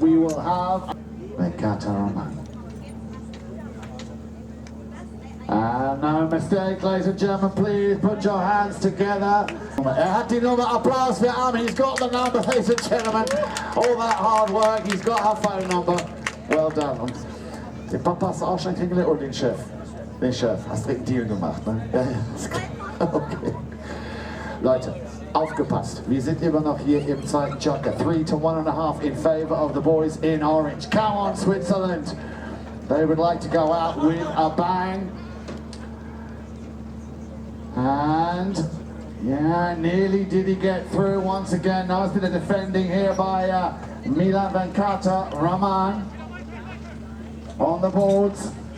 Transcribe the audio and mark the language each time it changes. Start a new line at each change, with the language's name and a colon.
English: We will have Roman. And no mistake, ladies and gentlemen, please put your hands together.
German: Hat die Nummer, Applaus für Arm,
English: he's got the number, ladies and gentlemen. All that hard work, he's got her phone number. Well done.
German: Und den Papa hast du auch schon kennengelernt oder den Chef? Den Chef, hast direkt einen Deal gemacht, ne? Ja, ja, okay. Leute, aufgepasst. Wir sind immer noch hier im zweiten Joker.
English: 3 to 1.5 in favor of the boys in orange. Come on, Switzerland. They would like to go out with a bang. And yeah, nearly did he get through once again. Nice bit of defending here by Milan Venkata Raman on the boards.